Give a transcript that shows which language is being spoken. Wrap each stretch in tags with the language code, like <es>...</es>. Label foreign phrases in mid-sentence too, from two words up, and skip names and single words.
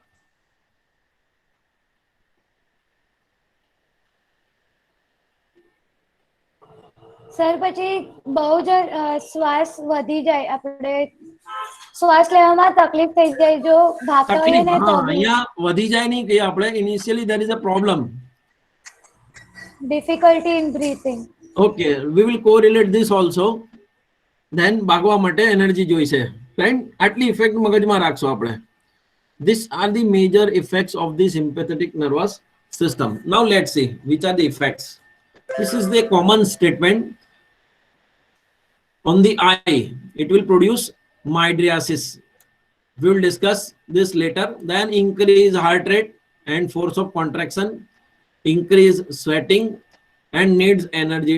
<gu>સર પછી બહુ જ શ્વાસ વધી જાય, આપણે શ્વાસ લેવામાં તકલીફ થઈ જાય જો ભાગતા હોઈએ તકલીફ ને તો હા બી. અહીંયા વધી જાય નહીં કે આપણે ઇનિશિયલી</gu> <en>there is a problem difficulty in breathing. okay we will correlate this also then</en> <gu>ભાગવા માટે એનર્જી જોઈશે રાઈટ આટલી ઇફેક્ટ મગજમાં રાખશો આપણે</gu> <en>these are the major effects of the sympathetic nervous system now let's see which are the effects this is the common statement on the eye it will produce mydriasis we will discuss this later then increase heart rate and force of contraction increase sweating and needs energy</en>